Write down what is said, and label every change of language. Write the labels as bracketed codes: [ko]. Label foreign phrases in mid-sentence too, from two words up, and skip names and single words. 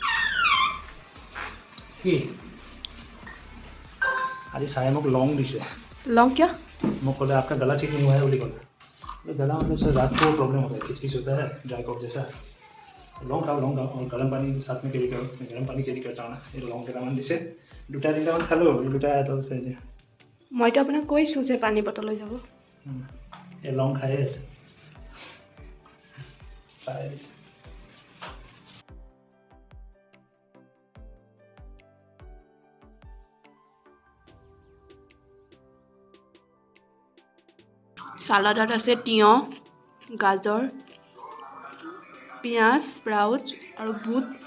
[as] কি আজি চাৰে মোক লং দিছে [hi] लौंग क्या? मैं बोले आपका गला ठीक नहीं हुआ है बोली बोला गला मतलब से रात को प्रॉब्लम होता है किच होता है [en] dry cough [hi] जैसा लौंग खाओ और गर्म पानी साथ में कैरी करो मैं गर्म पानी कैरी करता हूँ ना ये लौंग [as] কেইটামান দিছে দুটা তিনিটামান খালোঁ দুটা এটা আছে মইতো আপোনাক কৈছোঁ যে পানী বটল লৈ যাব এই লং খাই আছে চাই আছে চালাডত আছে তিয়ঁহ গাজৰ পিঁয়াজ স্প্ৰাউট আৰু বুট